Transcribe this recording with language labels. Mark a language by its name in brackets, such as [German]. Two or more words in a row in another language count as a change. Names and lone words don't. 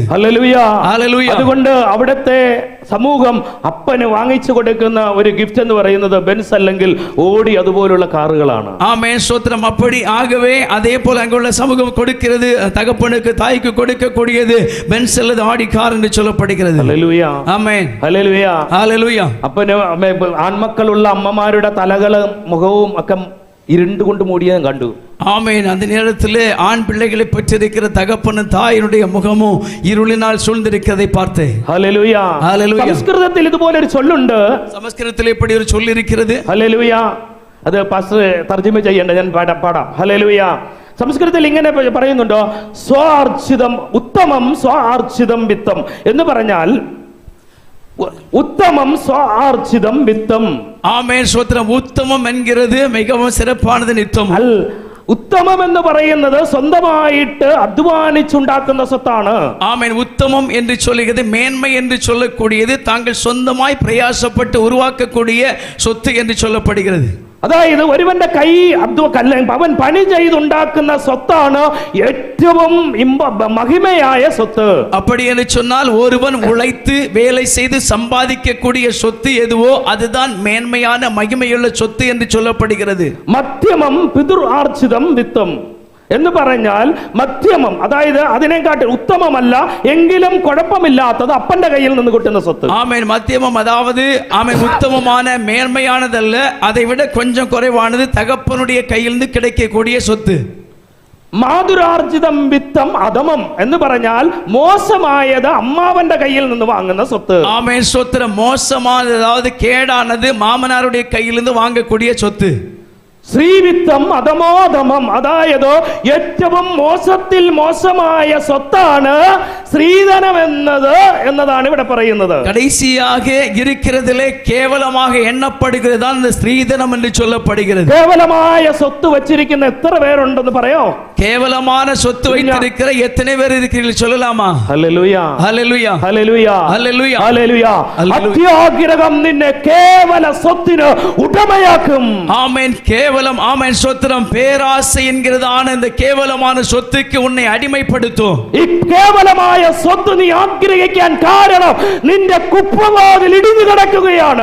[Malayalam] ഹല്ലേലൂയ. ഹല്ലേലൂയ. അതുകൊണ്ട് അവിടുത്തെ സമൂഹം അപ്പന് വാങ്ങിച്ചു കൊടുക്കുന്ന ഒരു ഗിഫ്റ്റ് എന്ന് പറയുന്നത് ബെൻസ് അല്ലെങ്കിൽ ഓടി അതുപോലുള്ള കാറുകളാണ്. [Tamil] ஆமென் ஸ்தோத்திரம். அப்படி ஆகவே அதே போல அங்குள்ள சமூகம் கொடுக்கிறது தகப்பனுக்கு தாய்க்கு கொடுக்கக்கூடியது பென்ஸ் அல்லது ஆடி கார் என்று சொல்லப்படுகிறது. [Malayalam] ഹല്ലേലൂയ. [Tamil] ஆமென். [Malayalam] ഹല്ലേലൂയ. [Tamil] ஹல்லேலூயா. [Malayalam] അപ്പന് ആൺമക്കളുള്ള അമ്മമാരുടെ തലകളും മുഖവും ഒക്കെ ഇരുണ്ടുകൊണ്ട് മൂടിയത് കണ്ടു. [Tamil] ஆமென். அந்த நேரத்தில் ஆண் பிள்ளைகளை பெற்றிருக்கிற தகப்பனும் தாயினுடைய முகமும் இருளினால் சூழ்ந்திருக்கிறதை பார்த்தேன். [Malayalam] ഹല്ലേലൂയ. ഹല്ലേലൂയ. സംസ്കൃതത്തിൽ ഇതുപോലെ ഒരു ചൊല്ലുണ്ട്. [Tamil] சமஸ்கிருதத்தில் இப்படி ஒரு சொல் இருக்கிறது. [Malayalam] ഹല്ലേലൂയ. അത് പാസ്റ്റർ തർജ്ജിമ ചെയ്യണ്ട, ഞാൻ പാടാം. ഹല്ലേലൂയ. സംസ്കൃതത്തിൽ ഇങ്ങനെ പറയുന്നുണ്ടോ, [Sanskrit] സ്വാർജിതം ഉത്തമം സ്വാർജിതം വിത്തം [Malayalam] എന്ന് പറഞ്ഞാൽ [Sanskrit] உத்தமம் ஸ்வார்ஜிதம் வித்தம். [Tamil] ஆமென் ஸ்தோத்திரம். உத்தமம் என்கிறது மிகவும் சிறப்பானது நித்தம். [Malayalam] ഉത്തമം എന്ന് പറയുന്നത് സ്വന്തമായിട്ട് അധ്വാനിച്ചുണ്ടാക്കുന്ന സ്വത്താണ്. [Tamil] ஆமென். உத்தமம் என்று சொல்லுகிறது மேன்மை என்று சொல்லக்கூடியது தாங்கள் சொந்தமாய் பிரயாசப்பட்டு உருவாக்கக்கூடிய சொத்து என்று சொல்லப்படுகிறது. [Malayalam] അതായത് ഒരുവന്റെ കൈ അവൻ പണി ചെയ്തുണ്ടാക്കുന്ന സ്വത്താണ് ഏറ്റവും മഹിമയായ സ്വത്ത്. [Tamil] அப்படி என்று சொன்னால் ஒருவன் உழைத்து வேலை செய்து சம்பாதிக்கக்கூடிய சொத்து எதுவோ அதுதான் மேன்மையான மகிமையுள்ள சொத்து என்று சொல்லப்படுகிறது. [Sanskrit] മധ്യമം പിതൃ ആർജിതം വിത്തം [Malayalam] എന്ന് പറഞ്ഞാൽ മധ്യമം, അതായത് അതിനെക്കാട്ടി ഉത്തമമല്ല എങ്കിലും കുഴപ്പമില്ലാത്തത് അപ്പന്റെ കയ്യിൽ നിന്ന് കിട്ടുന്ന സ്വത്ത്. [Tamil] ஆமென். மத்தியமம் அதாவது ஆமென் உத்தமமான மேன்மையானதல்ல, அதை விட கொஞ்சம் குறைவானது தகப்பனுடைய கையிலிருந்து கிடைக்கக்கூடிய சொத்து. [Sanskrit] മാതുരാർജിതം വിത്തം അധമം [Malayalam] എന്ന് പറഞ്ഞാൽ മോശമായത് അമ്മാവന്റെ കയ്യിൽ നിന്ന് വാങ്ങുന്ന സ്വത്ത്. [Tamil] ஆமென் ஸ்தோத்திரம். மோசமானது அதாவது கேடானது மாமனாருடைய கையிலிருந்து வாங்கக்கூடிய சொத்து. [Sanskrit] ശ്രീവിത്തം അധമോധമം, [Malayalam] അതായത് ഏറ്റവും മോശത്തിൽ മോശമായ സ്വത്താണ് സ്ത്രീധനം എന്നതാണ് ഇവിടെ പറയുന്നത്. [Tamil] கடைசியாக இருக்கிறதிலே கேவலமாக எண்ணப்படுகிறது தான் இந்த ஸ்திரீதனம் என்று சொல்லப்படுகிறது. [Malayalam] കേവലമായ സ്വത്ത് വച്ചിരിക്കുന്ന എത്ര പേരുണ്ടെന്ന് പറയോ? [Tamil] கேவலமான சொத்து வைத்திருக்கிற எத்தனை பேர் இருக்கிறீர்கள் சொல்லலாமா? [Malayalam] ഹല്ലേലൂയ. ഹല്ലേലൂയ. ഹല്ലേലൂയ. ഹല്ലേലൂയ. ഹല്ലേലൂയ. അത്യാഗ്രഹം നിന്നെ കേവല സ്വത്തിന് ഉടമയാക്കും. [Tamil] ஆமென். கேவல கேவலம் ஆமென் ஸ்தோத்திரம் பேராசை என்கிறதான இந்த கேவலமான சொத்துக்கு உன்னை அடிமைப்படுத்தும். [Malayalam] കേവലമായ സ്വത്ത് നീ ആഗ്രഹിക്കാൻ കാരണം നിന്റെ കുപ്പവാതിൽ ഇടിഞ്ഞു കിടക്കുകയാണ്.